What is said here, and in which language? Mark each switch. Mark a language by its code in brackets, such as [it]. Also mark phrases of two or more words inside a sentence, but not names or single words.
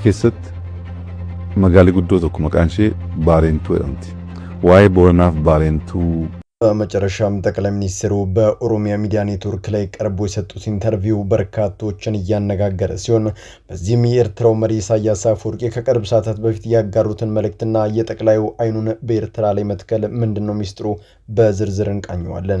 [om] keessatti magaalli guddoo tokko maqaan ishee Baarentuu jedhamti. Waa'ee Booranaaf Baarentuu [am] በመጨረሻም ጠቅላይ ሚኒስትሩ በኦሮሚያ ሚዲያ ኔትወርክ ላይ ቀርቦ የሰጡት ኢንተርቪው በርካቶችን እያነጋገረ ሲሆን በዚህም የኤርትራው መሪ ኢሳያስ አፈወርቂ ከቅርብ ሰዓታት በፊት ያጋሩትን መልእክትና የጠቅላዩ አይኑን በኤርትራ ላይ መትከል ምንድነው ሚስጥሩ በዝርዝር እንቃኘዋለን።